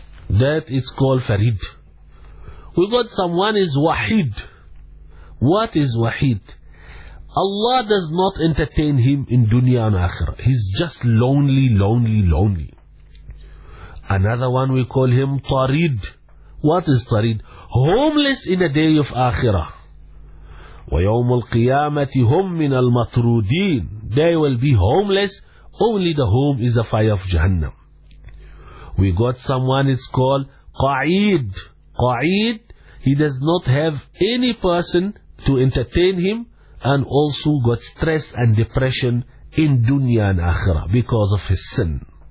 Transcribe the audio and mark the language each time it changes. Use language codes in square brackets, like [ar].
[en] That is called farid. We got someone is wahid. What is wahid? Allah does not entertain him in dunya and akhirah. He's just lonely, lonely, lonely. Another one we call him Tarid. What is Tarid? Homeless in the day of akhirah. [ar] ويوم القيامة هم من المطرودين. [en] They will be homeless. Only the home is the fire of Jahannam. We got someone, it's called Qa'id. Qa'id, he does not have any person to entertain him, and also got stress and depression in dunya and akhirah because of his sin.